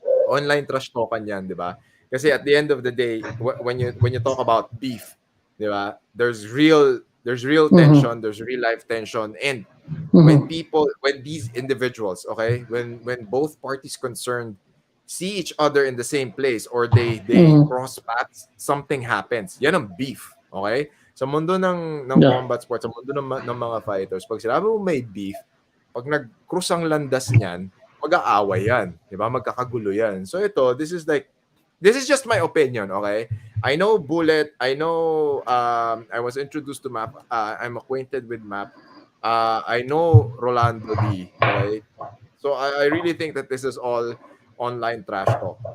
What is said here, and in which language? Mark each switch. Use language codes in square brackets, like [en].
[en] Online trash [tl] talkan yan, diba? [en] Kasi at the end of the day, when you talk about beef, diba? There's real tension, there's real life tension, and when these individuals, okay, when both parties concerned see each other in the same place or they cross paths, something happens. [tl] Yan ang beef, okay? Sa mundo ng combat sports, sa mundo ng mga fighters, pag sinabi mo may beef, pag nag-cross ang landas niyan, mag-aaway yan, diba? Magkakagulo yan. [en] So ito, this is just my opinion, okay? I know Bullet. I know I was introduced to Map. I'm acquainted with Map. I know Rolando Dy, okay? So I really think that this is all online trash talk.